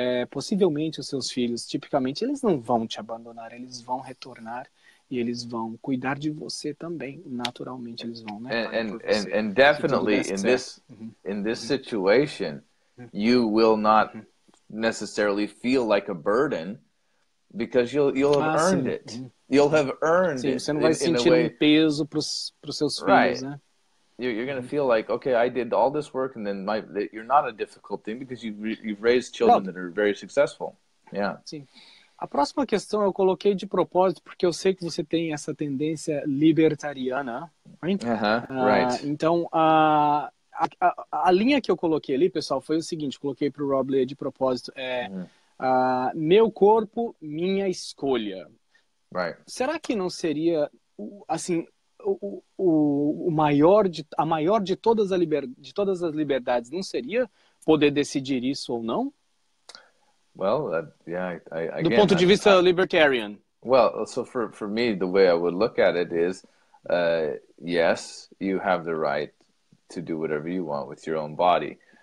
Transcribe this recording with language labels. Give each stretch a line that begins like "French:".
Portuguese: Possivelmente os seus filhos, tipicamente, eles não vão te abandonar, eles vão retornar e eles vão cuidar de você também, naturalmente eles vão, né?
English: And definitely in this situation, you will not necessarily feel like a burden because you'll have earned it. You'll have earned it.
Portuguese: Você não vai sentir peso para os seus filhos, né?
English: You're going to feel like, okay, I did all this work, and then you're not a difficult thing because you've raised children that are very successful. Yeah.
Portuguese: Sim. A próxima questão eu coloquei de propósito porque eu sei que você tem essa tendência libertariana, right?
English: Right.
Portuguese: Então, a linha que eu coloquei ali, pessoal, foi o seguinte, coloquei para o Rob ler de propósito, meu corpo, minha escolha.
English: Right.
Portuguese: Será que não seria, assim, a maior de todas as liberdades não seria poder decidir isso ou não?
English: Well, yeah.
Portuguese: Do ponto de vista libertarian.
English: Well, so for me, the way I would look at it is, yes, you have the right to do whatever you want with your own body.